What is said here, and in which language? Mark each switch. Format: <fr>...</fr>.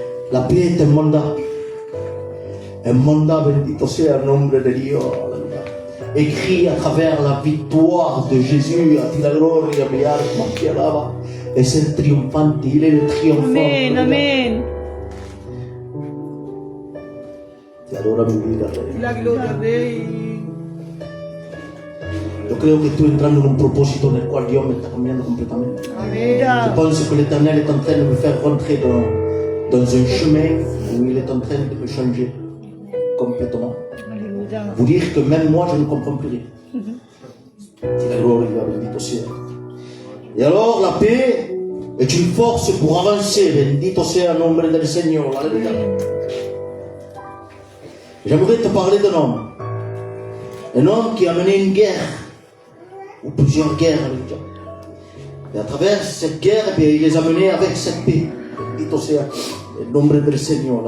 <fr>La paix est un mandat. Un mandat,</fr> <es>bendito sea el nombre de Dios.</es> <fr>Alléluia. Écrit à travers la victoire de Jésus.</fr> <es>A ti la gloria, mi alma te alaba. Es el triomfante.</es> <fr>Il est le triomphant.</fr> <es>Amen. Amen. Te adora mi vida, Rey. La gloria de Yo creo que estoy entrando en un propósito en el cual Dios me está cambiando completamente.</es> <fr>Je Amen. pense que l'Éternel est en train de me faire rentrer dans un chemin où il est en train de me changer complètement. Alléluia. Vous dire que même moi, je ne comprends plus rien. C'est la gloire de</fr> <es>bendito sea.</es> <fr>Et alors, la paix est une force pour avancer.</fr> <es>Bendito sea el nombre del Señor.</es> <fr>Alléluia. J'aimerais te parler d'un homme. Un homme qui a mené une guerre, ou plusieurs guerres. Alléluia. Et à travers cette guerre, eh bien, il les a menés avec cette paix.</fr> <es>Bendito sea el nombre del Señor.</es>